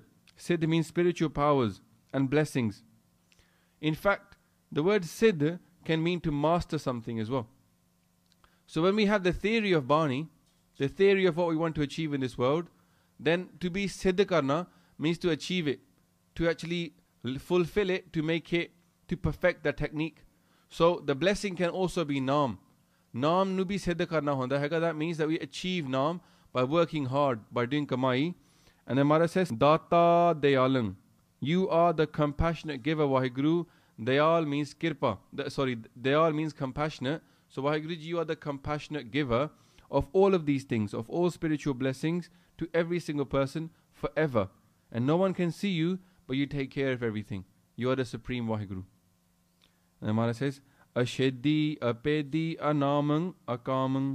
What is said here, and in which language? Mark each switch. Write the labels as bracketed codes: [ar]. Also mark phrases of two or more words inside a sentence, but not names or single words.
[en] Siddh means spiritual powers and blessings. In fact, the word Siddh can mean to master something as well. So when we have the theory of Bani, the theory of what we want to achieve in this world, then to be [pa] ਸਿੱਧ ਕਰਨਾ [en] means to achieve it, to actually fulfill it, to make it, to perfect the technique. So the blessing can also be Naam. [pa] ਨਾਮ ਨੂੰ ਭੀ ਸਿੱਧ ਕਰਨਾ ਹੁੰਦਾ ਹੈ. [en] That means that we achieve Naam by working hard, by doing Kamai. And then Maharaj says, [pa] ਦਾਤਾ ਦਇਆਲੰ. [en] You are the compassionate giver, Waheguru. Dayal means Kirpa. Dayal means compassionate. So Waheguru Ji, you are the compassionate giver of all of these things, of all spiritual blessings to every single person forever. And no one can see you, but you take care of everything. You are the supreme Waheguru. And the Maharaj says, [pa] ਅਛੇਦੀ, ਅਭੇਦੀ, ਅਨਾਮੰ, ਅਕਾਮੰ.